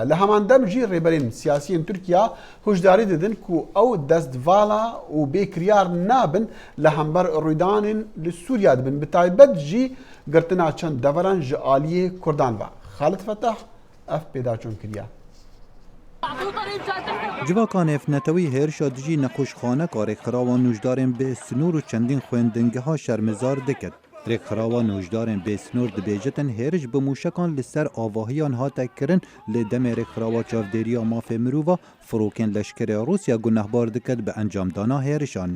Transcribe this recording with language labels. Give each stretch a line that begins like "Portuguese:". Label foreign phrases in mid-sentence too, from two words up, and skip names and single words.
Kurdish: لە هەمان دەمژی ڕێبەرین سیاسیین تورکیا هۆشداری دەدن و ئەو دەستڤاڵە و بێکریار نابن لە هەمبەر ڕوویدانین لە سووریا دەبن بەتایبەت ژی گرتنا چەند دەڤەران ژە ئالیە کوردان بە. خالد فەتاح ئەف پێداچۆن کردیا. Civaka nefnetewî hêrişa dijî nexweşxane karêkxirawan nûjdarên bê sinûr û çendîn xwendingeha şermezar diket. Rêkxirawan nûjdarên bêsinûr dibêjin hêriş bi mûşekan li ser avahiyan hate kirin lê demê rêkxirawa çavdêriya mafê mirova firokên leşkerê Rûsya gunehbar diket bi encamdana hêrişan.